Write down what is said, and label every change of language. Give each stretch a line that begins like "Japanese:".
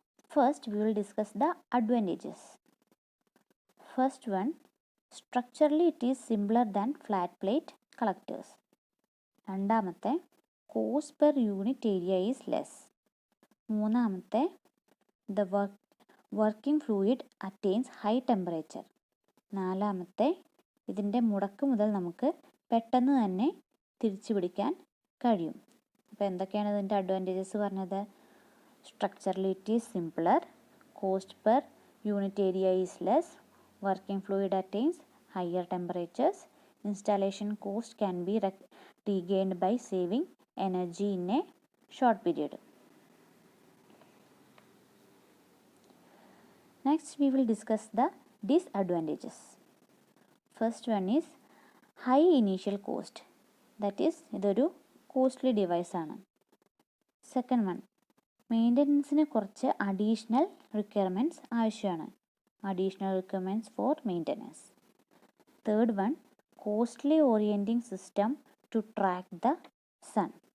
English: First, we will discuss the advantages. First one, structurally it is simpler than flat plate collectors. രണ്ടാമത്തെ, cost per unit area is less. മൂന്നാമത്തെ, the working fluid attains high temperature.
Malayalam: നാലാമത്തെ, ഇതിൻ്റെ മുടക്ക് മുതൽ നമുക്ക് പെട്ടെന്ന് തന്നെ തിരിച്ചു പിടിക്കാൻ കഴിയും. അപ്പോൾ എന്തൊക്കെയാണ് ഇതിൻ്റെ അഡ്വാൻറ്റേജസ് പറഞ്ഞത്?
English: Structurally it is simpler, cost per unit area is less, working fluid attains higher temperatures, installation cost can be regained by saving energy in a short period. Next we will discuss the disadvantages. First one is high initial cost. That is,
Malayalam: ഇതൊരു costly ഡിവൈസാണ്.
English: second one,
Malayalam: മെയിൻ്റനൻസിന് കുറച്ച് additional requirements ആവശ്യമാണ്.
English: Additional requirements for maintenance. Third one, costly orienting system to track the sun.